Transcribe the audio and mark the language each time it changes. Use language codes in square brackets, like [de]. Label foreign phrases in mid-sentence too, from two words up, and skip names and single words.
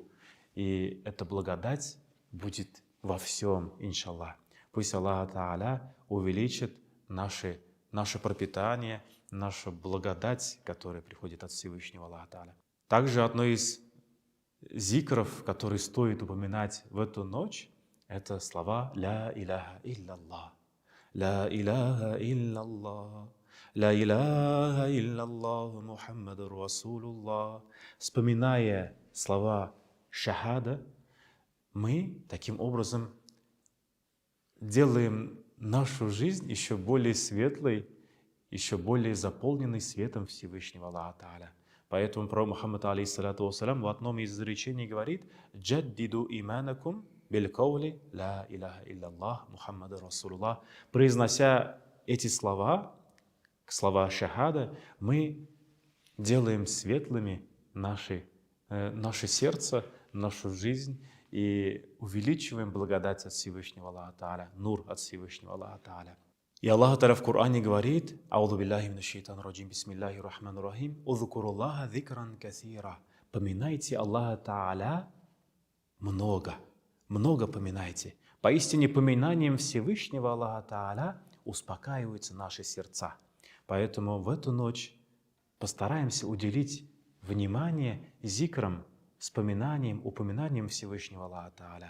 [ru] И эта благодать будет во всем, иншаллах. Пусть Аллах Тааля увеличит наше пропитание, нашу благодать, которая приходит от Всевышнего Аллаха Тааля. Также одно из зикров, которые стоит упоминать в эту ночь, это слова [ar] «لا إله إلا الله». «لا إله إلا الله». «لا إله إلا الله محمد رسول الله». [ru] Вспоминая слова шахада, мы таким образом делаем нашу жизнь еще более светлой, еще более заполненной светом Всевышнего Аллаха Тааля. Поэтому пророк Мухаммад, [ar] عليه الصلاة والسلام, [ru] в одном из изречений говорит: [ar] «جددوا إيمانكم بالقول لا إله إلا الله محمد رسول الله». [ru] Произнося эти слова шахада, мы делаем светлыми наше сердце, нашу жизнь и увеличиваем благодать от Всевышнего Аллаха Тааля, нур от Всевышнего Аллаха Тааля. И Аллах Тааля в Коране говорит: [ar] «أعوذ بالله من الشيطان الرجيم، بسم الله الرحمن الرحيم، اذكروا الله ذكرا كثيرا». [ru] Поминайте Аллаха Тааля много, много поминайте. Поистине поминанием Всевышнего Аллаха Тааля успокаиваются наши сердца. Поэтому в эту ночь постараемся уделить внимание зикрам, вспоминанием, упоминанием Всевышнего Аллаха Тааля.